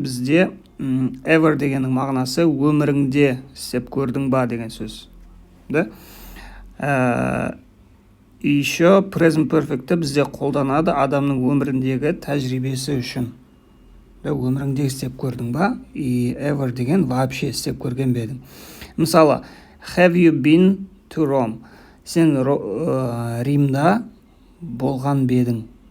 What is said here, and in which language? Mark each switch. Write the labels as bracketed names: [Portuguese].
[Kazakh] Бізде ever дегеннің мағынасы өміріңде істеп көрдің ба деген сөз. Да? Еще Present Perfect'ті бізде қолданады адамның өміріндегі тәжірибесі үшін. Өміріңде істеп көрдің ба? И ever деген вообще істеп көрген бе едің. [English] Мысалы, have you been to Rome? [Kazakh] Сен Римда болған бе едің?